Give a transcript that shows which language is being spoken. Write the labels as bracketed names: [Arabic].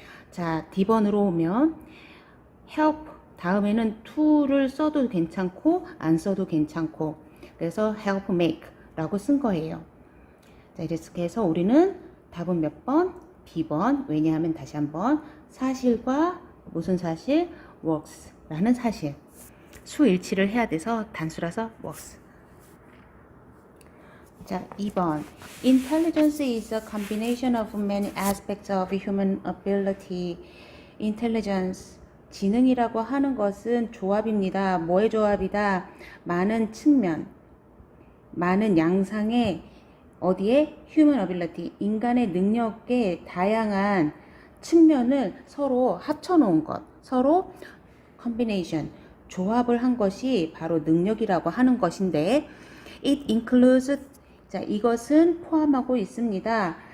[Korean] 자, D번으로 오면 help 다음에는 to를 써도 괜찮고 안 써도 괜찮고 그래서 help make 라고 쓴 거예요. 자, 이렇게 해서 우리는 답은 몇 번? B번. 왜냐하면 다시 한번 사실과 무슨 사실? works 라는 사실 수일치를 해야 돼서 단수라서 works. 자, 2번 [English] Intelligence is a combination of many aspects of human ability. [Korean] Intelligence 지능이라고 하는 것은 조합입니다. 뭐의 조합이다? 많은 측면, 많은 양상의 어디에? human ability, 인간의 능력의 다양한 측면을 서로 합쳐놓은 것, 서로 combination, 조합을 한 것이 바로 능력이라고 하는 것인데 [English] it includes, [Korean] 자, 이것은 포함하고 있습니다.